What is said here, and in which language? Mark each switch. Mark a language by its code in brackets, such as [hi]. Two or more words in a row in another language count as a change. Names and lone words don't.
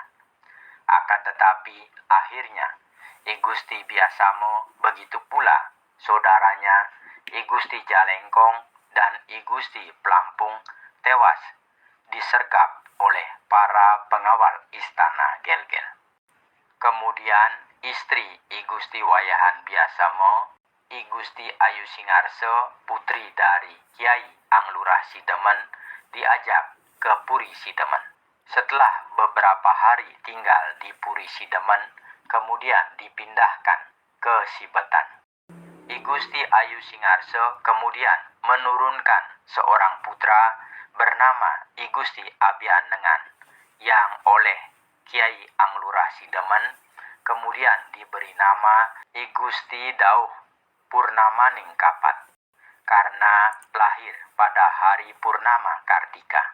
[id] Akan tetapi akhirnya I Gusti Biasamo, begitu pula saudaranya I Gusti Jalengkong dan I Gusti Plampung tewas disergap oleh para pengawal istana Gel-Gel. Kemudian istri I Gusti Wayahan Biasamo, I Gusti Ayu Singarso, putri dari Kiai Anglurah Sidemen, diajak ke Puri Sidemen. Setelah beberapa hari tinggal di Puri Sidemen, kemudian dipindahkan ke Sibetan. I Gusti Ayu Singarso kemudian menurunkan seorang putra bernama I Gusti Abianengan yang oleh Kiai Anglurah Sidemen kemudian diberi nama I Gusti Dauh Purnamaning Kapat karena lahir pada hari Purnama Kartika.